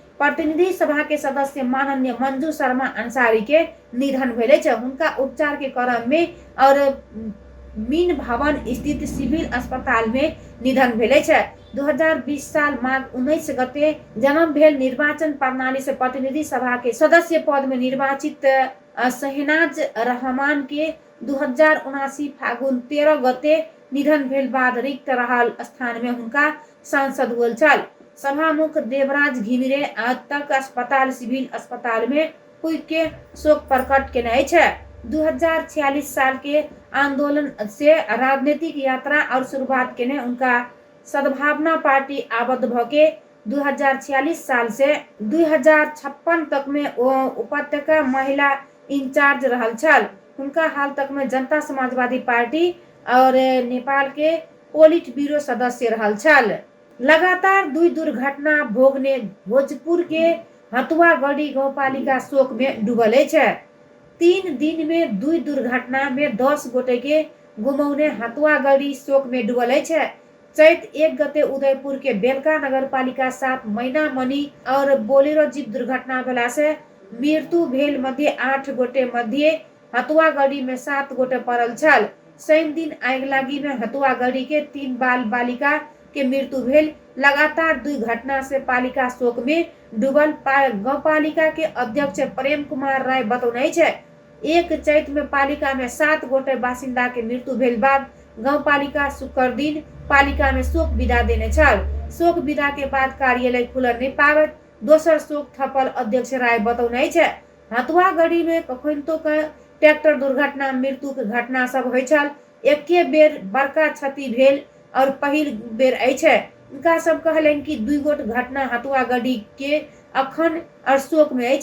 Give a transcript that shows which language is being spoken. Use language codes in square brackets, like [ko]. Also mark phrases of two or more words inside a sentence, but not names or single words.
[mai] प्रतिनिधि सभा के सदस्य माननीय मंजू शर्मा अंसारी के निधन भेले छ। उनका उपचार के क्रम में और मीन भवन स्थित सिविल अस्पताल में निधन भेले छ। 2020 साल माघ 19 गते जन्म भेल निर्वाचन प्रणाली से प्रतिनिधि सभा के सदस्य पद में निर्वाचित शहनाज रहमान के 2079 फागुन 13 गते निधन भेल बाद रिक्त रहल स्थान में उनका सांसद हुल छल। सभामुख देवराज घिमिरे आज तक अस्पताल सिविल अस्पताल में हुई के शोक प्रकट केने छ। 2046 साल के आंदोलन से राजनीतिक यात्रा और शुरुआत केने उनका सद्भावना पार्टी आबद्ध भके 2046 साल से 2056 तक में उपत्यका महिला इंचार्ज रहल छल। उनका हाल तक में जनता समाजवादी पार्टी और नेपाल के पोलिट ब्यूरो सदस्य रहल छल। लगातार 2 दुर्घटना भोगने भोजपुर के हतुआगढ़ी गाउँपालिका शोक में डूबल छ। 3 दिन में 2 दुर्घटना में 10 गोटे के गुमौने हतुआगढ़ी शोक में डूबल छ। चैत 1 गते उदयपुर के बेलका नगरपालिका 7 मैनामनी और बोलेरो जीप दुर्घटना भेला से मृत्यु भेल मध्ये 8 गोटे मध्ये हतुआगढ़ी में 7 गोटे पड़ल छल। शनि दिन आगिलागी में हतुआगढ़ी के 3 बाल बालिका के मृत्यु भेल। लगातार 2 घटना से पालिका शोक में डूबल गाउँपालिका के अध्यक्ष प्रेम कुमार राय बतौने छ। 1 चैत में पालिका में 7 गोटे बासिंदा के मृत्यु भेल बाद गाउँपालिका शुक्र दिन पालिका में शोक विदा देने छल। शोक विदा के बाद कार्यालय खुलल नहीं पावत दोसर शोक थपल अध्यक्ष राय बतौने छ। हतुआगढ़ी में कखनितो के ट्रैक्टर दुर्घटना मृत्यु के घटना सब होइ छल। एके बेर बड़का क्षति भेल और पहिल बेर अछि। उनका सब कहलन कि 2 गोट घटना हतुआगढ़ी के अखन और शोक में अछि।